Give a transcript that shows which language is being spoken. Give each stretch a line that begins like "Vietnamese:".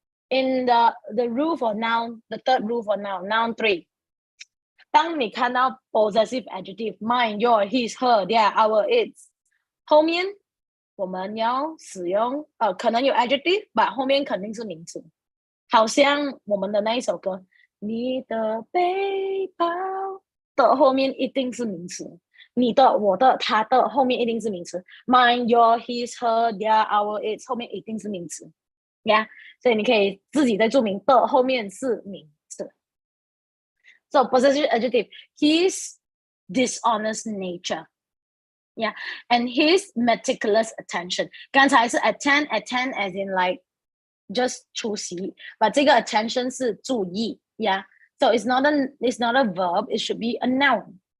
English: In the rule for noun, the third rule for noun, noun 3.
Chinese: 当你看到
English: possessive adjective, mine, your, his, her, their, our, its,
Chinese: 后面我们要使用可能有 adjective， but 后面肯定是名词。好像我们的那一首歌，你的背包的后面一定是名词，你的、我的、他的后面一定是名词。
English: Mine, your, his, her, their, our, its
Chinese: 后面一定是名词。 Yeah， 所以你可以自己再注明的后面是名词。
English: So possessive adjective, his dishonest nature. Yeah, and his meticulous attention.
Chinese: 刚才是
English: attend as in like just
Chinese: 出席
English: but
Chinese: 这个
English: attention
Chinese: 是注意
English: yeah, so it's not a verb, it should be a noun.